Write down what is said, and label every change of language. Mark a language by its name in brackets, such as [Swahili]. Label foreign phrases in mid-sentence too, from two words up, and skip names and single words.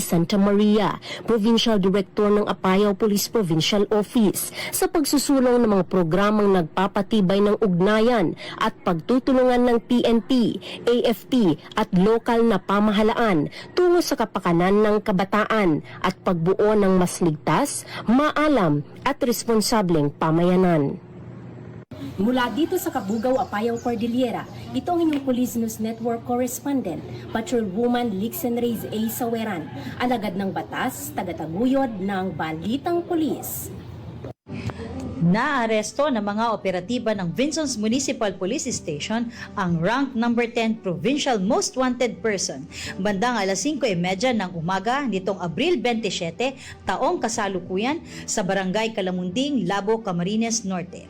[Filipino] Santa Maria, Provincial Director ng Apayao Police Provincial Office, sa pagsusulong ng mga programang nagpapatibay ng ugnayan at pagtutulungan ng PNP, AFP at lokal na pamahalaan tungo sa kapakanan ng kabataan at pagbuo ng mas ligtas, maalam at responsableng pamayanan. Mula dito sa Kabugao, Apayao, Cordillera, ito ang inyong Police News Network correspondent, Patrolwoman Lixen Reyes A. Saweran, alagad ng batas, tagataguyod ng Balitang Pulis. Naaresto ng mga operatiba ng Vincent's Municipal Police Station ang rank number 10 [English] Provincial Most Wanted Person [Filipino] bandang alas 5:30 ng umaga nitong Abril 27, taong kasalukuyan sa Barangay Kalamunding, Labo, Camarines Norte.